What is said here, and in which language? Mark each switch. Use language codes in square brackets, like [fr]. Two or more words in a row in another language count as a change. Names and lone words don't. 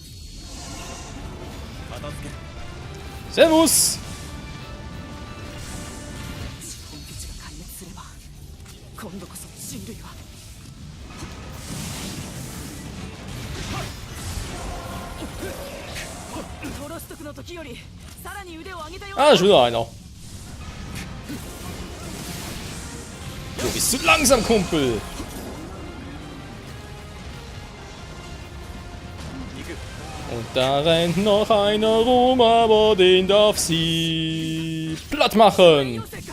[de] Servus. [ja] 本拠地が壊滅すれば、今度こそ人類は。トロストクの時よりさらに腕を上げたよ。 [de] Ah, schon wieder einer. Du bist zu langsam, Kumpel. Und da rennt noch einer rum, aber den darf sie platt machen.